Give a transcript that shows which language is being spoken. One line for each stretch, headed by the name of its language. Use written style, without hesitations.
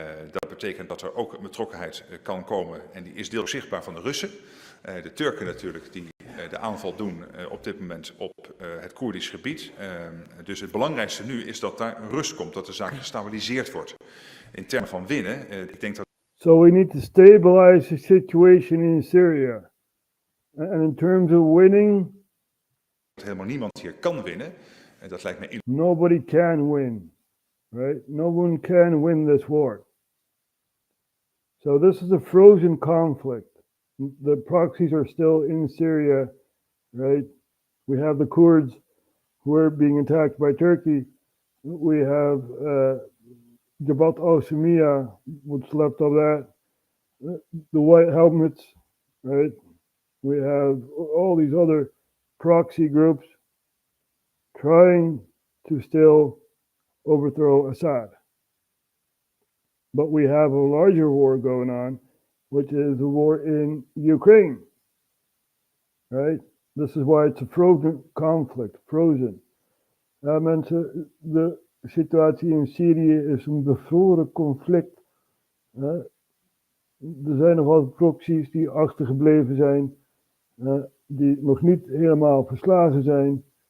Dutch: Dat betekent dat er ook een betrokkenheid kan komen en die is deels zichtbaar van de Russen. De Turken natuurlijk die de aanval doen op dit moment op het Koerdisch gebied. Dus het belangrijkste nu is dat daar rust komt, dat de zaak gestabiliseerd wordt. In termen van winnen, ik denk dat...
English: So we need to stabilize the situation in Syria. And in terms of winning...
Dutch: helemaal niemand hier kan winnen. Dat lijkt me...
English: Nobody can win. Right? No one can win this war. So this is a frozen conflict. The proxies are still in Syria, right? We have the Kurds who are being attacked by Turkey. We have Debat, what's left of that. The white helmets, right? We have all these other proxy groups trying to still overthrow Assad. But we have a larger war going on, which is the war in Ukraine, right? This is why it's a frozen conflict, frozen.
Dutch: Mensen, situatie in Syrië is een bevroren conflict. Er zijn nog wat proxies die achtergebleven zijn, die nog niet helemaal verslagen zijn.